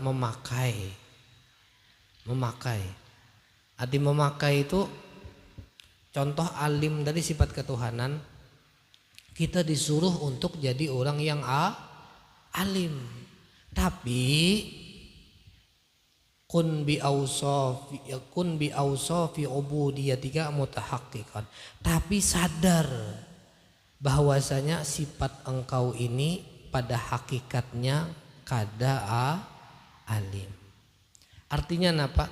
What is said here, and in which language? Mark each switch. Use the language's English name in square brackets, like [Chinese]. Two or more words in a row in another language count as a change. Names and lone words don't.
[Indonesian] Memakai. Arti memakai itu contoh alim dari sifat ketuhanan. Kita disuruh untuk jadi orang yang alim. [Arabic] Tapi kun bi awsafi ubudiyyatika mutahaqqiqan. [Indonesian] Tapi sadar bahwasanya sifat engkau ini pada hakikatnya kada alim. Artinya apa?